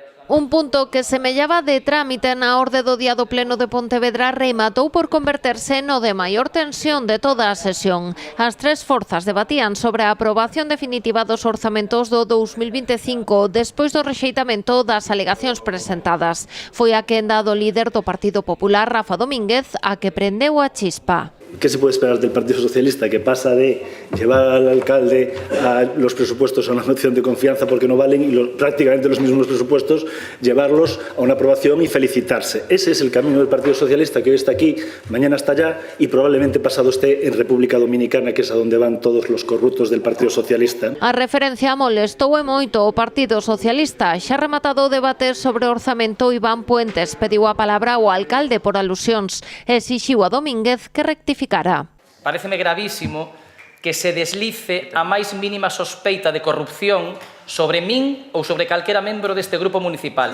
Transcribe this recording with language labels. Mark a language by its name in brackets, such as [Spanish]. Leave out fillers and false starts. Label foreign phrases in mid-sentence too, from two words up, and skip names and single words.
[Galician] Un punto que semellaba de trámite na orde do día do Pleno de Pontevedra rematou por converterse no de maior tensión de toda a sesión. As tres forzas debatían sobre a aprobación definitiva dos orzamentos do 2025 despois do rexeitamento das alegacións presentadas. Foi a quenda do líder do Partido Popular, Rafa Domínguez, a que prendeu a chispa. [Spanish] ¿Qué se puede esperar del Partido Socialista? Que pasa de llevar al alcalde a los presupuestos a una moción de confianza porque no valen y prácticamente los mismos presupuestos, llevarlos a una aprobación y felicitarse. Ese es el camino del Partido Socialista, que hoy está aquí, mañana está allá y probablemente pasado esté en República Dominicana, que es a donde van todos los corruptos del Partido Socialista. [Galician] A referencia molestou e moito o Partido Socialista. Xa rematado o debate sobre o orzamento, Iván Puentes pediu a palabra ao alcalde por alusións e exixiu a Domínguez que rectificara. Paréceme gravísimo que se deslice a máis mínima sospeita de corrupción sobre min ou sobre calquera membro deste grupo municipal.